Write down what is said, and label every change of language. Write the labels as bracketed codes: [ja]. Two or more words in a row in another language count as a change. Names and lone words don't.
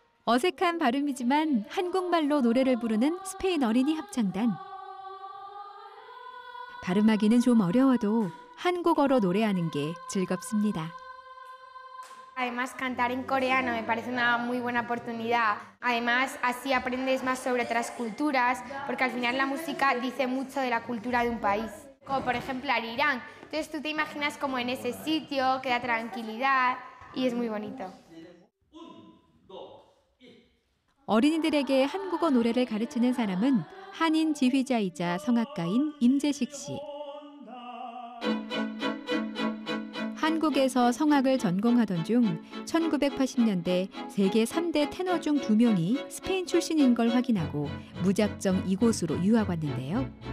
[ko] 어색한 발음이지만 한국말로 노래를 부르는 스페인 어린이 합창단. 발음하기는 좀 어려워도 한국어로 노래하는 게 즐겁습니다. [es] Además, cantar en coreano me parece una muy buena oportunidad. Además, así aprendes más sobre otras culturas, porque al final la música dice mucho de la cultura de un país. Como por ejemplo Arirang. Entonces tú te imaginas como en ese sitio, que da tranquilidad y es muy bonito. [ko] 어린이들에게 한국어 노래를 가르치는 사람은 한인 지휘자이자 성악가인 임재식 씨. 한국에서 성악을 전공하던 중 1980년대 세계 3대 테너 중 2명이 스페인 출신인 걸 확인하고 무작정 이곳으로 유학 왔는데요.